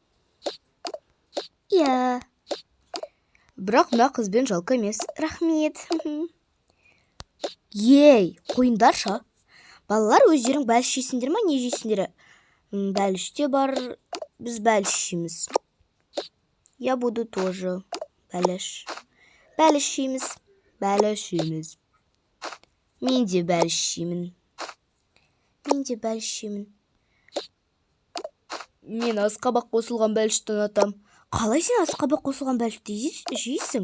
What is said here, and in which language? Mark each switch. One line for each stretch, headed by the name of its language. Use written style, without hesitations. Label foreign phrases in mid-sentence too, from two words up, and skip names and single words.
Kazakh: Иә. Бірақ мына қызбен жалко емес. Рахмет. Ей, қойындарша. Балалар, өздерің бәліш жейсіңдер ма, не жейсіңдер? Бәліш те бар, біз бәліш жейміз.
Russian: Я буду тоже бәліш.
Kazakh: Бәліш жейміз. Мен де бәліш жеймін. Мен асқабақ қосылған бәліштің атам. Қалай сен асқабақ қосылған бәлішті жейсің?